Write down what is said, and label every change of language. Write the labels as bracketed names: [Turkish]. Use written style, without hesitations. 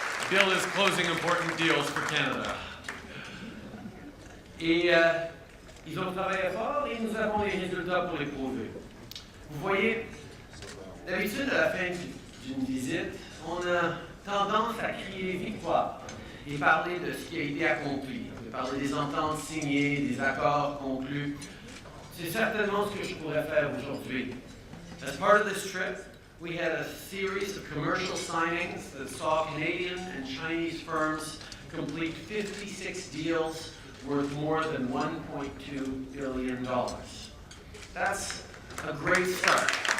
[English] Bill is closing important deals for Canada. [French] Et ils ont travaillé fort et nous avons les résultats pour les prouver. Vous voyez, d'habitude, à la fin d'une visite, on a tendance à crier victoire et parler de ce qui a été accompli, de parler des ententes signées, des accords conclus. C'est certainement ce que je pourrais faire aujourd'hui. [English] As part of this trip, we had a series of commercial signings that saw Canadian and Chinese firms complete 56 deals worth more than $1.2 billion. That's a great start.